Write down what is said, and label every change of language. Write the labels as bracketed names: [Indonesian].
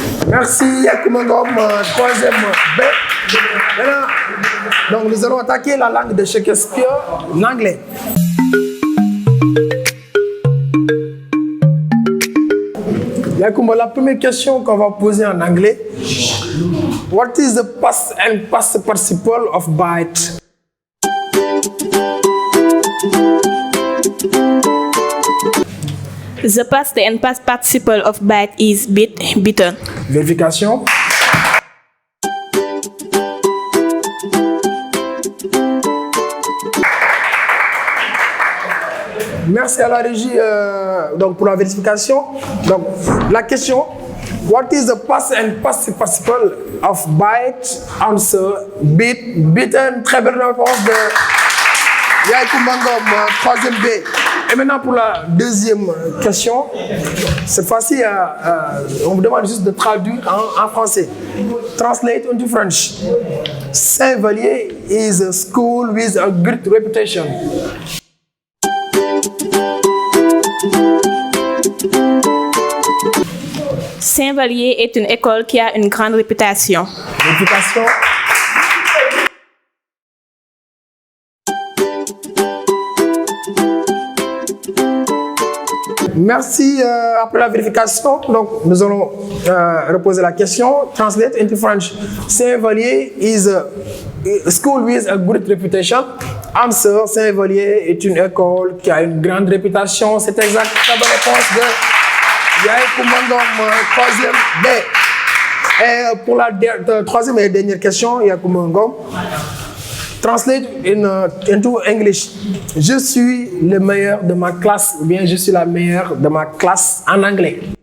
[French] Merci, Yaye Kouma Ngom, 3e B. Maintenant, donc nous allons attaquer la langue de Shakespeare, l'anglais. Yakouma, la première question qu'on va poser en anglais. [English] What is the past and past participle of bite? The past and past participle of bite is bit, bitten. [French] Vérification. Merci à la régie donc pour la vérification. Donc, la question, [English] what is the past and past participle of bite, answer, bit, bitten? [French] Très belle réponse de Yaye Kouma Ngom, 3e B. Et maintenant pour la deuxième question, cette fois-ci, on vous demande juste de traduire en français. [English] Translate into French. Saint-Vallier is a school with a great reputation. [French] Saint-Vallier est une école qui a une grande réputation. Réputation. Merci. Après la vérification, donc nous allons reposer la question. [English] Translate into French. Saint-Vallier is a school with a good reputation. [French] Answer, Saint-Vallier est une école qui a une grande réputation. C'est exact. La bonne réponse de Yaye Kouma Ngom, 3e B. Et pour la troisième et dernière question, Yaye Kouma Ngom. [English] Translate into English. [French] Je suis le meilleur de ma classe, ou bien je suis la meilleure de ma classe en anglais.